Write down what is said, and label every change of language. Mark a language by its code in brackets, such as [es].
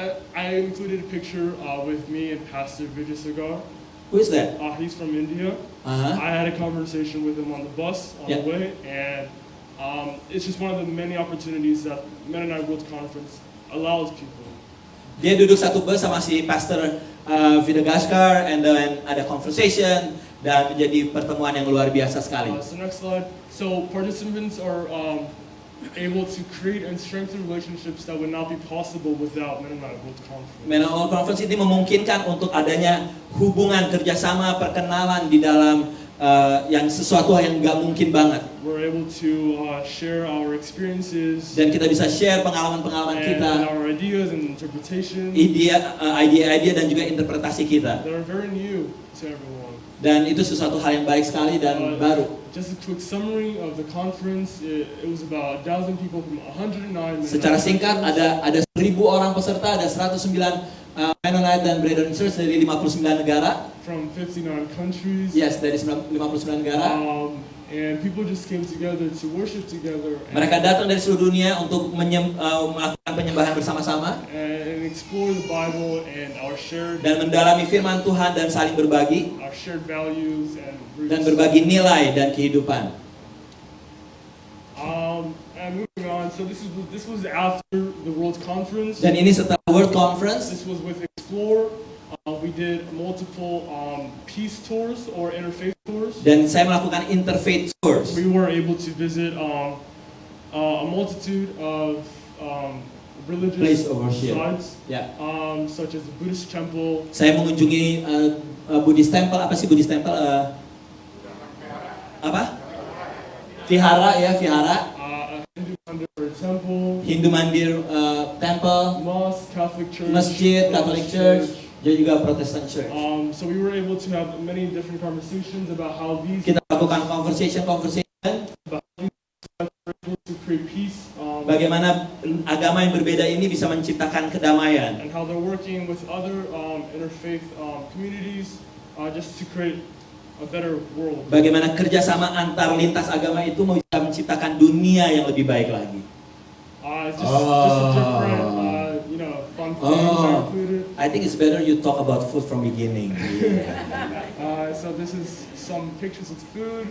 [en] I included a picture with me and Pastor Vijay Sagar. Who is that? He's from India. Uh-huh. I had a conversation with him on the bus on Yeah. the way, and it's just one of the many opportunities that Mennonite World Conference allows people. [id] Dia duduk satu bus sama si Pastor Vidagaskar, [en] and then [id] ada conversation dan menjadi pertemuan yang luar biasa sekali. [en] So next slide. So participants are able to create and strengthen relationships that would not be possible without Mennonite World Conference. [id] Mennonite World Conference ini memungkinkan untuk adanya hubungan kerjasama perkenalan di dalam yang sesuatu yang nggak mungkin banget. [en] We're able to share our experiences [id] Dan kita bisa share pengalaman-pengalaman [en] and [id] kita, [en] our ideas and interpretations [id] ide-ide dan juga interpretasi kita. [en] that are very new to everyone. [id] Dan itu sesuatu hal yang baik sekali dan baru. [en] just a quick summary of the conference. It was about 1,000 people from 109. [id] Secara singkat ada 1.000 orang peserta, ada 109 Mennonite dan Brethren Church dari 59 negara. [en] From 59 countries. [id] Yes, dari 59 negara. [en] And people just came together to worship together. [id] Mereka datang dari seluruh dunia untuk melakukan penyembahan bersama-sama. [en] And explore the Bible and our shared. [id] Dan mendalami firman Tuhan dan saling berbagi. [en] Our shared values and roots. [id] Dan berbagi nilai dan kehidupan. [en] And moving on, so this was after the World Conference. [id] Dan ini setelah World Conference. [en] This was with Explore. We did multiple peace tours or interfaith tours. [id] Dan saya melakukan interfaith tours. [en] We were able to visit a multitude of religious Place of worship. sites, [id] Ya. [en] such as the Buddhist temple. [id] Saya mengunjungi Buddhist temple. Apa sih Buddhist temple? Apa? Vihara ya, vihara. [en] Hindu Mandir temple. Hindu Mandir temple. Mosque, Catholic church. [id] Masjid, Catholic Church. Dan juga Protestant Church. [en] So we were able to have many different conversations about how these [id] Kita lakukan conversation [en] to create peace. [id] bagaimana agama yang berbeda ini bisa menciptakan kedamaian. [en] And how they're working with other interfaith communities just to create a better world. [id] Bagaimana kerjasama antar lintas agama itu bisa menciptakan dunia yang lebih baik lagi. [en] It's just a different, fun things are included. I think it's better you talk about food from beginning. So this is some pictures of food.